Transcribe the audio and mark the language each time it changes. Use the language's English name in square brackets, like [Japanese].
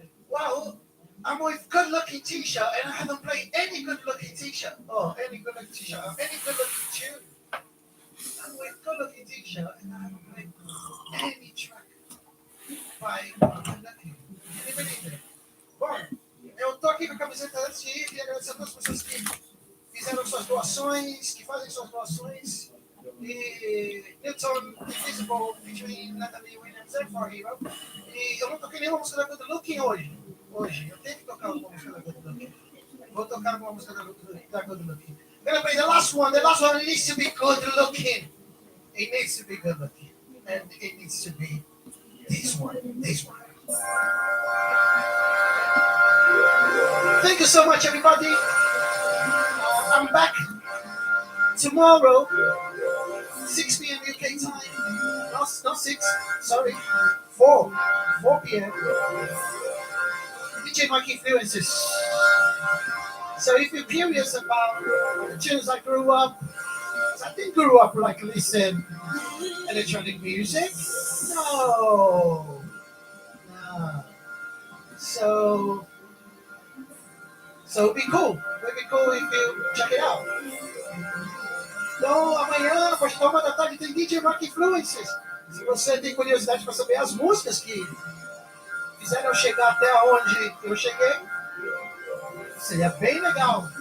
[English] Well, I'm with Good Looking T-shirt, and I haven't played any Good Looking T-shirt. Any Good Looking T-shirt, any Good Looking tune. I'm with Good Looking T-shirt, and I haven't played any track by Good Looking. Can you believe it? [Portuguese] Bom, eu tô aqui com a camiseta antes de ir e agradecer a todas as pessoas que fizeram suas doações, que fazem suas doações. E Newton Invisible, featuring Natalie Williams and For Hero. E eu não toquei nenhuma música da Good Looking hoje. Eu tenho que tocar uma música da Good Looking. Vou tocar uma música da Good Looking. [English] I'm gonna play the last one. The last one needs to be good looking. It needs to be good looking. And it needs to be this one. Thank you so much, everybody. I'm back tomorrow, 6 p.m. UK time. Not 6, sorry, 4 p.m. DJ Mike Influences. So if you're curious about the tunes I grew up, I didn't grow up like listen electronic music. No. So it'd be cool. It'd be cool if you check it out. [Portuguese] Então, amanhã, às 1 da tarde, tem DJ Mark Influences. Se você tem curiosidade para saber as músicas que fizeram eu chegar até onde eu cheguei, seria bem legal.